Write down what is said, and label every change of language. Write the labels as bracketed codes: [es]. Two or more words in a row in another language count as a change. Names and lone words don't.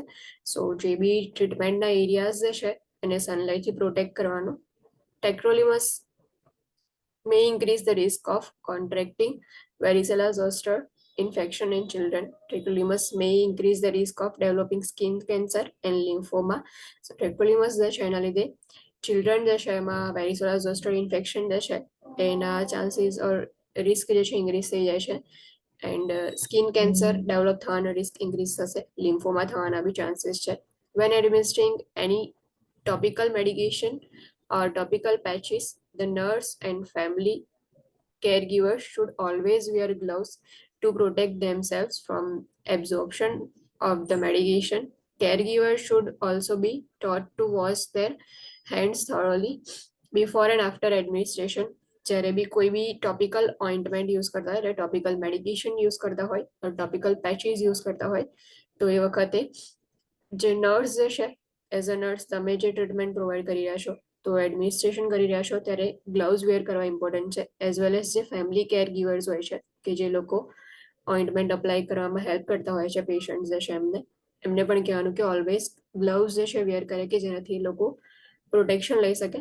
[gu] સો જે બી ટ્રીટમેન્ટના એરિયાઝ જે છે એને સનલાઇટથી પ્રોટેક્ટ કરવાનું. [en] ટેક્રોલિમસ may increase the risk of contracting varicella zoster infection in children. Tacrolimus may increase the risk of developing skin cancer and lymphoma. [gu] So tacrolimus જે છે એના લીધે ચિલ્ડ્રન જે છે એમાં [en] varicella zoster infection [gu] જે છે એના [en] chances or risk [gu] જે છે ઇન્ક્રીઝ થઈ જાય છે [en] and skin cancer develop [gu] થવાનો [en] risk increase [gu] થશે, લિમ્ફોમા થવાના બી ચાન્સીસ છે. [en] When administering any topical medication or topical patches, the nurse and family caregivers should always wear gloves to protect themselves from absorption of the medication. Caregivers should also be taught to wash their hands thoroughly before and after administration. [gu] જ્યારે બી કોઈ બી [en] topical ointment use [gu] કરતા હોય એટલે [en] topical medication use [gu] કરતા હોય [en] or topical patches use [gu] કરતા હોય તો એ વખતે જે નર્સ જે છે [en] as a nurse [gu] તમે જે ટ્રીટમેન્ટ પ્રોવાઈડ કરી રહ્યા છો તો એડમિનિસ્ટ્રેશન કરી રહ્યા છો ત્યારે [en] gloves wear [gu] કરવા ઇમ્પોર્ટન્ટ છે, [en] as well as [gu] જે [en] family care givers [gu] હોય છે કે જે લોકો [en] ointment apply [gu] કરવામાં હેલ્પ કરતા હોય છે પેશન્ટ જે છે એમને પણ કહેવાનું કે [en] always gloves [gu] જે છે વેર કરે કે જેનાથી લોકો પ્રોટેક્શન લઈ શકે.